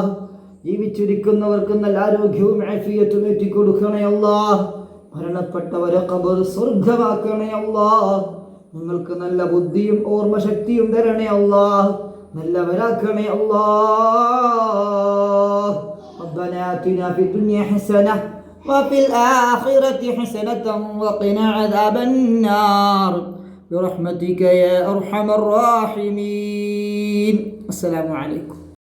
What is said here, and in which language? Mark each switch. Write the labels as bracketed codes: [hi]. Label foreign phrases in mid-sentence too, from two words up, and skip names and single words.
[ml] ജീവിച്ചിരിക്കുന്നവർക്ക് നല്ല ആരോഗ്യവും ആഫിയത്തും ഏറ്റിക്കൊടുക്കണേ അല്ലാഹ്. മരണപ്പെട്ടവരെ ഖബർ സ്വർഗ്ഗമാക്കണേ അല്ലാഹ്. ഞങ്ങൾക്ക് നല്ല ബുദ്ധിയും ഓർമ്മശക്തിയും തരണേ അല്ലാഹ്. നല്ലവരാക്കണേ അല്ലാഹ്. [ar] ربنا آتنا في الدنيا حسنة وفي الآخرة حسنة وقنا عذاب النار برحمتك يا أرحم الراحمين. السلام عليكم.